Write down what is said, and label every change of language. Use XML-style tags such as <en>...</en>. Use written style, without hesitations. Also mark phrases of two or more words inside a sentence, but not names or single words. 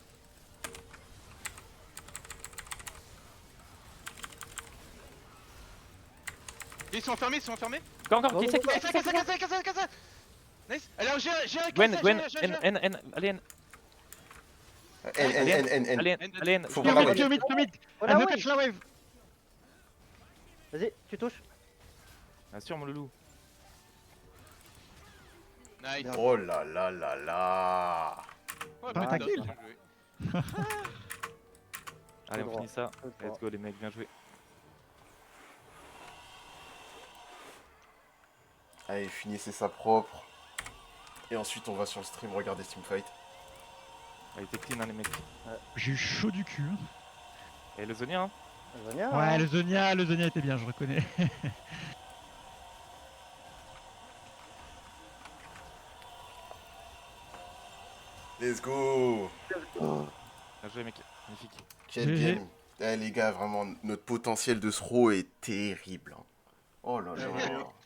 <fr>Ils sont enfermés, ils sont enfermés. Encore, qui c'est Cassé. Nice. Alors, j'ai Gwen, N, allez, N, N. allez, N. Faut Mid, voir la mid, wave. mid. Oh, Elle la veut wave. catch la wave. Vas-y, tu touches. Assure mon loulou. Nice. Oh là là là là. Ouais, Pas bah, ta top, kill. bien joué. Allez, on droit. finit ça. Tout droit.</fr> <en>Let's go,</en> <fr>les mecs, bien joué. Allez, finissez ça propre. Et ensuite, on va sur le stream regarder Teamfight. Allez, t'es clean, hein, les mecs. J'ai eu chaud du cul. Et le Zonia, hein. Zonia, Ouais, hein. le Zonia était bien, je reconnais.</fr> <en>Let's go.</en> <fr>Bien joué, mec. Magnifique. Quel GG. game. Eh les gars, vraiment, notre potentiel de throw est terrible. Hein. Oh là là.</fr>